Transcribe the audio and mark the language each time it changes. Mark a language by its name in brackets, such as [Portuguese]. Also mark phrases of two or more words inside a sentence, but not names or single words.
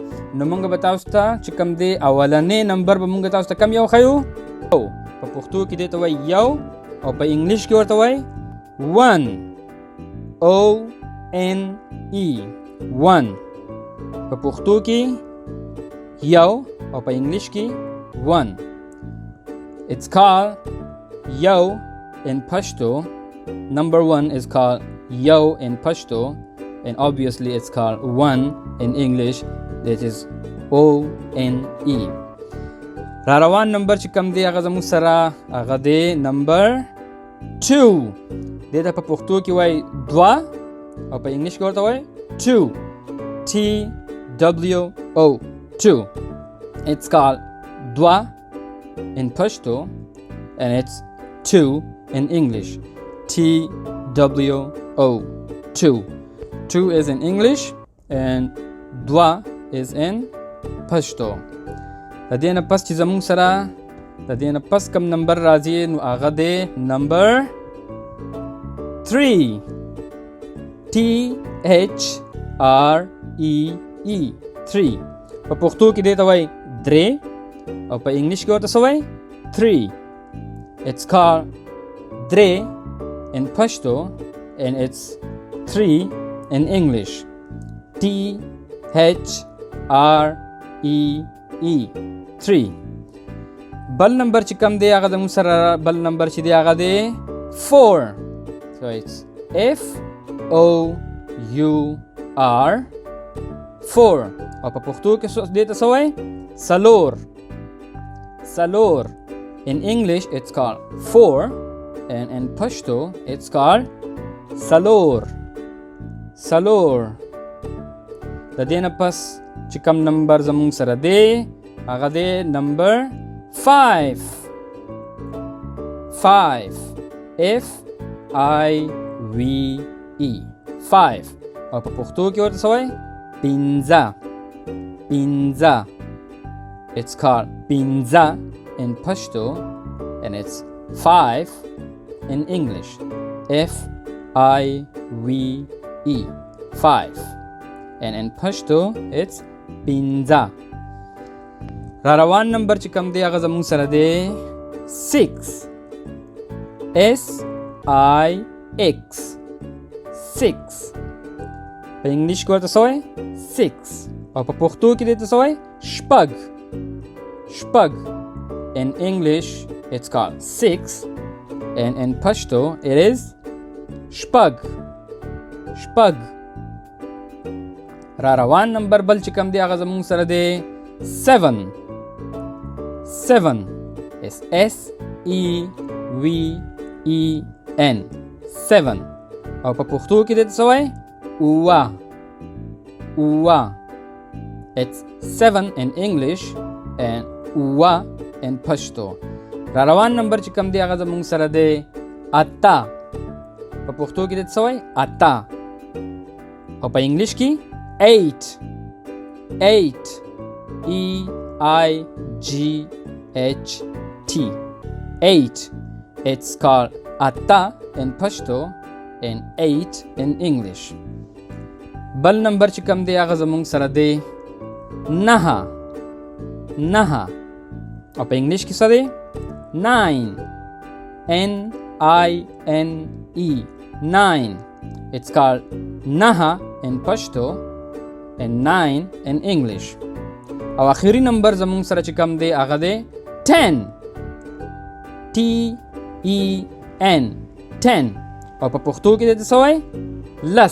[Pashto] نو موږ به تاسو ته چې کوم دی اولنی نمبر به موږ تاسو ته کم یو ښیو. په پښتو کې دې ته وایي یو او په انګلیش کې ورته وایي 1 O-N-E 1. په پښتو کې یو او په انګلیش کې 1. [English] It's called yo in Pashto. Number 1 is called yo in Pashto, and obviously it's called 1 in English, that is O-N-E. [Pashto] را روان نمبر چې کوم دی هغه زموږ سره هغه دی نمبر 2. دې ته په پښتو کې وایي دوه او په انګلیش کې ورته وایي 2 T-W-O 2. [English] It's called dwa in Pashto and it's 2 in English. T-W-O 2. 2 is in English and dwa is in Pashto. [Pashto] د دې نه پس چې زموږ سره د دې نه پس کم نمبر راځي نو هغه دی نمبر 3. [English] T-H-R-E-E 3. [Pashto] په پښتو کې دې ته وایي درې او په انګلیش کې ورته څه وایي 3. [English] It's called درې in Pashto and it's 3 in English. T-H-R-E-E 3. [Pashto] بل نمبر چې کم دی هغه زموږ سره بل نمبر چې دی هغه دی 4. [English] So it's F-O-U-R 4. [Pashto] او په پښتو کې دې ته څه وایي څلور. څلور. [English] In English it's called 4 and in Pashto it's called څلور. [Pashto] څلور. د دې نه پس چې کوم نمبر زموږ سره دی هغه دی نمبر 5. [English] 5 F-I-V-E 5. [Pashto] او په پښتو کې ورته څه وایي پنځه. پنځه. [English] It's called pinza in Pashto and it's 5 in English. F-I-V-E 5. And in Pashto it's pinza. [Pashto] را روان نمبر چې کوم دی هغه زموږ سره دی 6. [English] S-I-X 6. [Pashto] په انګلیش کې ورته څه وایي 6 او په پښتو کې دې ته څه وایي شپږ. شپږ. [English] In English it's called 6 and in Pashto it is شپږ. [Pashto] شپږ. را روان نمبر بل چې کوم دی هغه زموږ سره دی 7. [English] 7 is S-E-V-E-N 7 [Pashto] او په پښتو کې دې ته څه وایي اووه. اووه. [English] It's 7 in English and اووه in Pashto. [Pashto] را روان نمبر چې کوم دی هغه زموږ سره دی اته. په پښتو کې دې څه وایي اته او په انګلیش کې 8. [English] 8 E-I-G-H-T 8. It's called ata in Pashto and 8 in English. [Pashto] بل نمبر چې کوم دی هغه زموږ سره دی 9. 9 او په انګلیش کې څه دی 9. [English] N-I-N-E 9. It's called naha in Pashto and 9 in English. [Pashto] او آخري نمبر زموږ سره چې کوم دی هغه دی 10. T-E-N 10 او په پښتو کې دې څه وایي لس.